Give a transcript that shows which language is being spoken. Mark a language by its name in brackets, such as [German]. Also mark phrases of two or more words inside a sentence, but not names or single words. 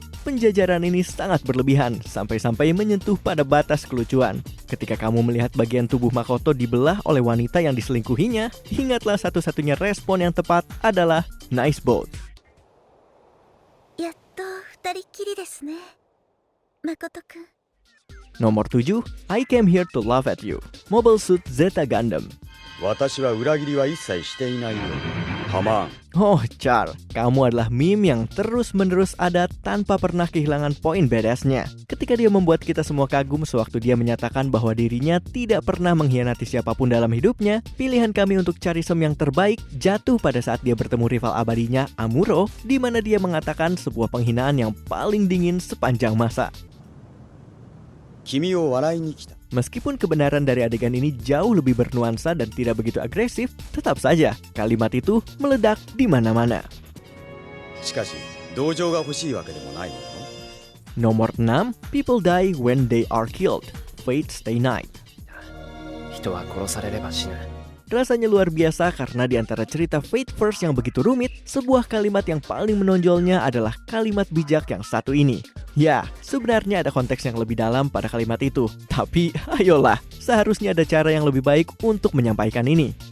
[Indonesian] Penjajaran ini sangat berlebihan, sampai-sampai menyentuh pada batas kelucuan. Ketika kamu melihat bagian tubuh Makoto dibelah oleh wanita yang diselingkuhinya, ingatlah satu-satunya respon yang tepat adalah Nice Boat. [Japanese] やっと二人きりですね, Makoto-kun. [Indonesian] Nomor 7, I Came Here to Laugh at You, Mobile Suit Zeta Gundam. [Japanese] 私は裏切りは一切していないよ。ハマーン。 [Indonesian] Oh, Char, kamu adalah meme yang terus-menerus ada tanpa pernah kehilangan poin badass-nya. Ketika dia membuat kita semua kagum sewaktu dia menyatakan bahwa dirinya tidak pernah mengkhianati siapapun dalam hidupnya, pilihan kami untuk Charism yang terbaik jatuh pada saat dia bertemu rival abadinya, Amuro, di mana dia mengatakan sebuah penghinaan yang paling dingin sepanjang masa. Meskipun kebenaran dari adegan ini jauh lebih bernuansa dan tidak begitu agresif, tetap saja kalimat itu meledak di mana-mana. Nomor 6, People Die When They Are Killed, Fate Stay Night. Rasanya luar biasa karena di antara cerita Fate First yang begitu rumit, sebuah kalimat yang paling menonjolnya adalah kalimat bijak yang satu ini. Ya, sebenarnya ada konteks yang lebih dalam pada kalimat itu. Tapi, ayolah, seharusnya ada cara yang lebih baik untuk menyampaikan ini.